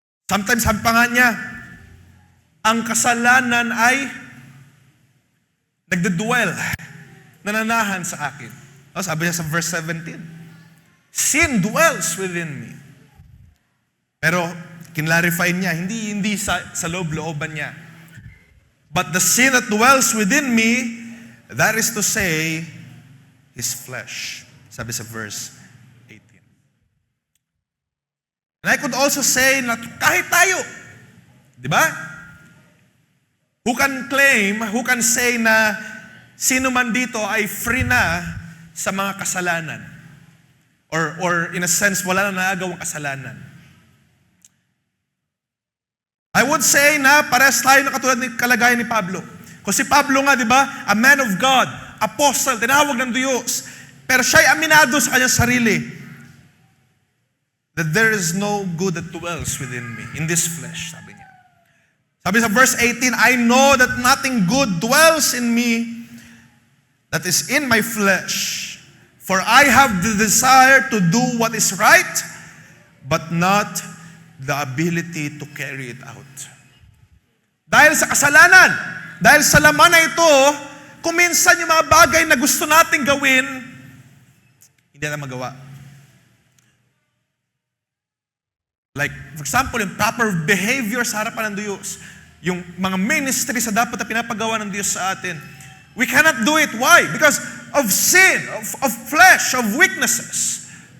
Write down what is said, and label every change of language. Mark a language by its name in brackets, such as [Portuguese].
[Filipino] Sometimes, sabi pa nga niya, ang kasalanan ay nagdedwell, nananahan sa akin. Sabi niya sa [English] verse 17, sin dwells within me. [Filipino] Pero, kinlarify niya, hindi sa loob-looban niya. [English] But the sin that dwells within me, that is to say, is flesh. [Filipino] Sabi sa verse 18. [English] And I could also say na [Filipino] kahit tayo, di ba? [English] Who can say [Filipino] na sino man dito ay free na sa mga kasalanan? Or [English] in a sense, [Filipino] wala na nagawang kasalanan. [English] I would say [Filipino] na parehas tayo na katulad ng kalagayan ni Pablo. Kasi Pablo nga, di ba? [English] A man of God, apostle, [Filipino] tinawag ng Diyos. Pero siya'y aminado sa kanyang sarili [English] that there is no good that dwells within me, in this flesh, [Filipino] sabi niya. Sabi sa [English] verse 18, I know that nothing good dwells in me that is in my flesh. For I have the desire to do what is right, but not the ability to carry it out. [Filipino] Dahil sa kasalanan, dahil sa laman na ito, kuminsan yung mga bagay na gusto nating gawin, hindi na magawa. [English] Like, for example, [Filipino] yung proper behavior sa harapan ng Diyos. Yung mga ministry sa dapat na pinapagawa ng Diyos sa atin. [English] We cannot do it. Why? Because of sin, of flesh, of weaknesses.